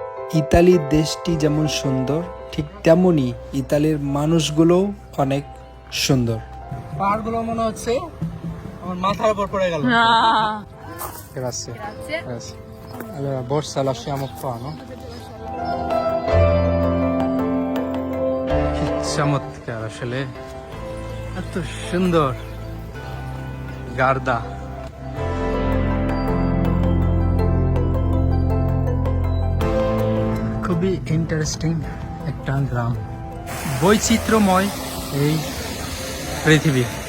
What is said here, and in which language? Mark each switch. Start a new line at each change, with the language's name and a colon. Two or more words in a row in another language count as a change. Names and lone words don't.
Bangla: ইতালি দেশটি যেমন সুন্দর, ঠিক তেমনই ইতালির মানুষগুলোও অনেক সুন্দর। পাহাড়গুলো মনে হচ্ছে আমার মাথার উপর পড়ে গেল।
Italian: Grazie. Grazie. Allora, borsa lasciamo qua, no?
Bangla: কি চমৎকার আসলে, এত সুন্দর গার্দা। খুবই ইন্টারেস্টিং একটা গ্রাম, বৈচিত্র্যময় এই পৃথিবী।